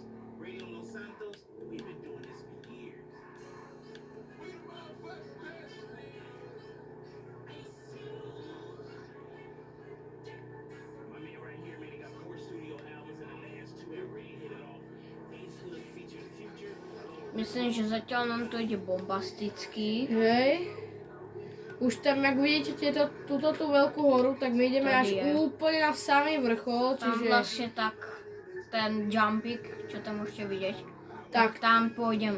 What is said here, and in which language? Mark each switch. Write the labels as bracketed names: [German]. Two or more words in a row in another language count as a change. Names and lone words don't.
[English] Radio Los Santos, we've been doing this for years. My man right here, man, he got 4 studio albums and the last 2 have really hit it off. Ace Hood features Future. [Slovak] Myslím, že zatiaľ nám to ide bombasticky. Hej. Už tam, jak vidíte túto veľkú horu, tak my ideme až úplne na samý vrchol, Tam čiže... vlastne tak ten jumpik, čo tam môžete vidieť, Tak. tam pôjdeme.